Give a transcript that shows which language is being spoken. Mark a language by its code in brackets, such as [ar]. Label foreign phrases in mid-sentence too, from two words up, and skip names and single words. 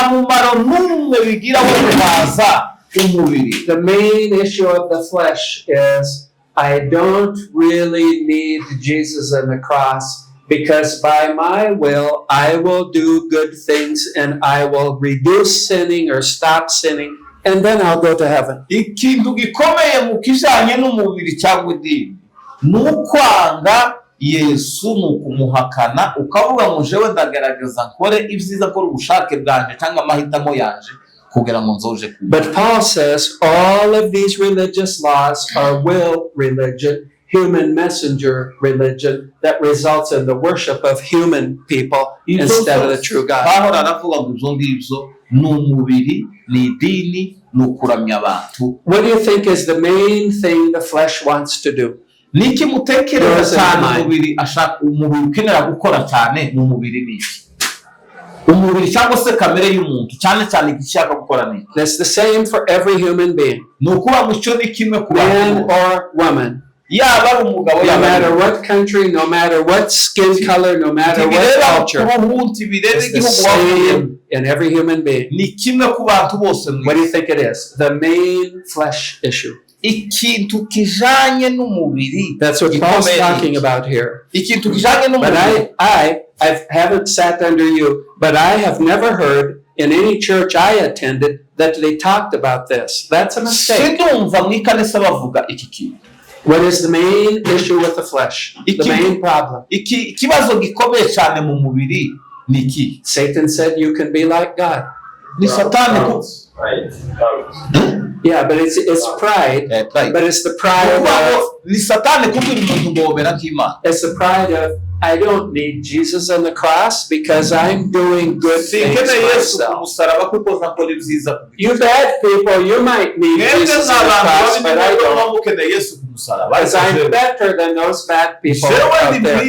[en] The main issue of the flesh is I don't really need Jesus on the cross because by my will I will do good things and I will reduce sinning or stop sinning and then I'll go to heaven. [rw] Ikintu gikomeye mu kijanye n'umubiri cyangwa idini nukwanga Yesu nukumuhakana ukavuga ngo jewe ndagerageza nkore ibyiza ko ubushake bwanje cyangwa amahitamo yanje kugira ngo nzoje ku. [en] But Paul says all of these religious laws are will religion. human messenger religion that results in the worship of human people instead of the true God. [rw] Pawulo aravuga ngo ibyo ngibyo ni umubiri, ni idini, ni ukuramya abantu. [en] What do you think is the main thing the flesh wants to do? [rw] Niki mutekereza cyane umubiri ukenera gukora cyane mu mubiri niki? Umubiri cyangwa se kamere y'umuntu cyane cyane igishaka gukora niki? [en] That's the same for every human being. [rw] Nukuba mucyo ni kimwe ku [en] man or woman. [rw] Yaba ari umugabo, [en] no matter what country, no matter what skin color, no matter what culture, it's the same in every human being. [rw] Ni kimwe ku bantu bose. [en] What do you think it is? The main flesh issue. [rw] Ikintu kijanye n'umubiri. [en] That's what Paul's talking about here. [rw] Ikintu kijanye n'umubiri. [en] But I haven't sat under you, but I have never heard in any church I attended that they talked about this. That's a mistake. [rw] Sinumva mu ikanisa bavuga iki kintu. [en] What is the main issue with the flesh? The main problem. [rw] Ikibazo gikomeye cyane mu mubiri ni iki? [en] Satan said you can be like God. [rw] Ni Satani ko. [en] Yeah, but it's pride. But it's the pride of. [rw] Ni Satani kubwira umuntu ngobera nk'Imana. [en] It's the pride of I don't need Jesus on the cross because I'm doing good things myself. You bad people, you might need Jesus on the cross, but I don't. Because I'm better than those bad people out there.